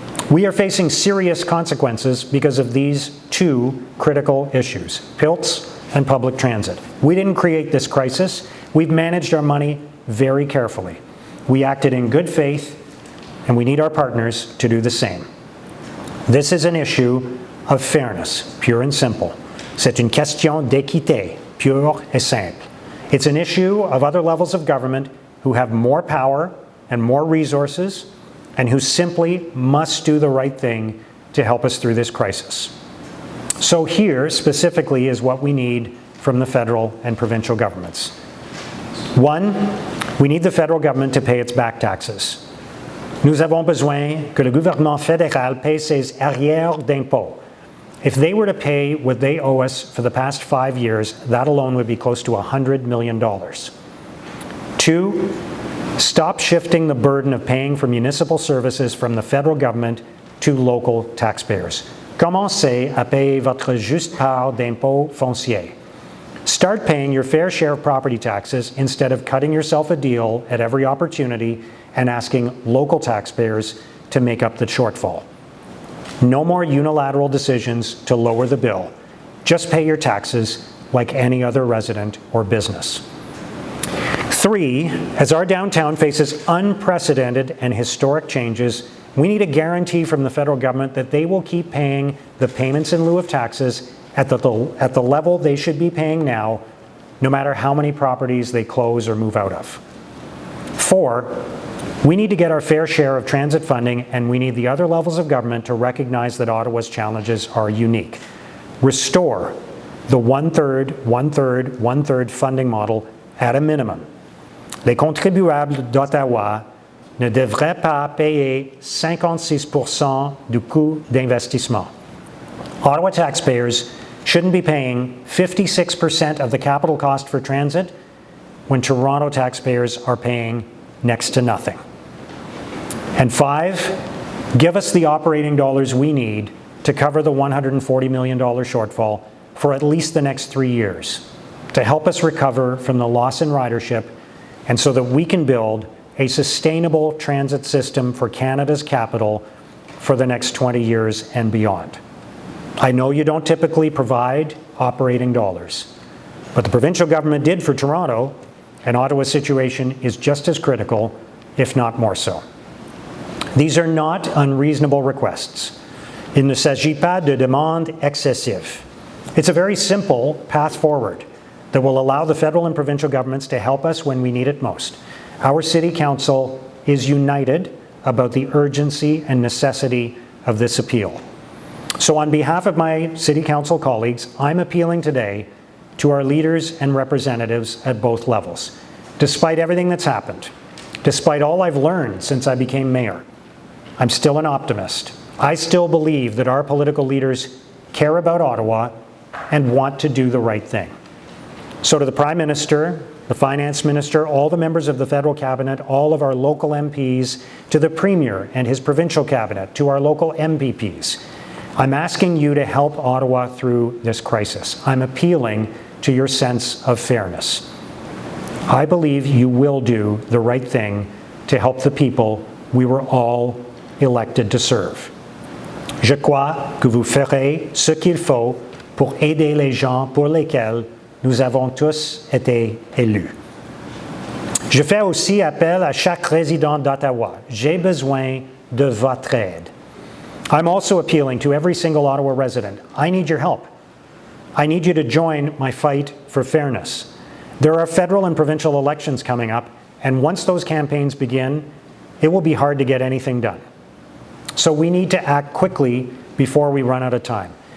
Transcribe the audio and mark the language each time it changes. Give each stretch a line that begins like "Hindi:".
English: We are facing serious consequences because of these two critical issues, PILTs and public transit. We didn't create this crisis. We've managed our money very carefully. We acted in good faith, and we need our partners to do the same. This is an issue of fairness, pure and simple.
French: C'est une question d'équité, pure et simple.
English: It's an issue of other levels of government who have more power and more resources and who simply must do the right thing to help us through this crisis. So here, specifically, is what we need from the federal and provincial governments. One, we need the federal government to pay its back taxes.
French: Nous avons besoin que le gouvernement fédéral paye ses arrières d'impôts.
English: If they were to pay what they owe us for the past 5 years, that alone would be close to $100 million. Two, Stop shifting the burden of paying for municipal services from the federal government to local taxpayers.
French: Commencez à payer votre juste part d'impôt foncier.
English: Start paying your fair share of property taxes instead of cutting yourself a deal at every opportunity and asking local taxpayers to make up the shortfall. No more unilateral decisions to lower the bill. Just pay your taxes like any other resident or business. 3, as our downtown faces unprecedented and historic changes, we need a guarantee from the federal government that they will keep paying the payments in lieu of taxes at the level they should be paying now, no matter how many properties they close or move out of. 4, we need to get our fair share of transit funding, and we need the other levels of government to recognize that Ottawa's challenges are unique. Restore the one-third, one-third, one-third funding model at a minimum.
French: Les contribuables d'Ottawa ne devraient pas payer 56% du coût d'investissement.
English: Ottawa taxpayers shouldn't be paying 56% of the capital cost for transit when Toronto taxpayers are paying next to nothing. And 5, give us the operating dollars we need to cover the $140 million shortfall for at least the next 3 years, to help us recover from the loss in ridership and so that we can build a sustainable transit system for Canada's capital for the next 20 years and beyond. I know you don't typically provide operating dollars, but the provincial government did for Toronto, and Ottawa's situation is just as critical, if not more so. These are not unreasonable requests.
French: Il ne s'agit pas de demandes excessives.
English: It's a very simple path forward that will allow the federal and provincial governments to help us when we need it most. Our City Council is united about the urgency and necessity of this appeal. So on behalf of my City Council colleagues, I'm appealing today to our leaders and representatives at both levels. Despite everything that's happened, despite all I've learned since I became mayor, I'm still an optimist. I still believe that our political leaders care about Ottawa and want to do the right thing. So to the Prime Minister, the Finance Minister, all the members of the federal cabinet, all of our local MPs, to the Premier and his provincial cabinet, to our local MPPs, I'm asking you to help Ottawa through this crisis. I'm appealing to your sense of fairness. I believe you will do the right thing to help the people we were all elected to serve.
French: Je crois que vous ferez ce qu'il faut pour aider les gens pour lesquels nous avons tous été élus. Je fais aussi appel à chaque résident d'Ottawa. J'ai besoin de votre aide.
English: I'm also appealing to every single Ottawa resident. I need your help. I need you to join my fight for fairness. There are federal and provincial elections coming up, and once those campaigns begin, it will be hard to get anything done. So we need to act quickly before we run out of time.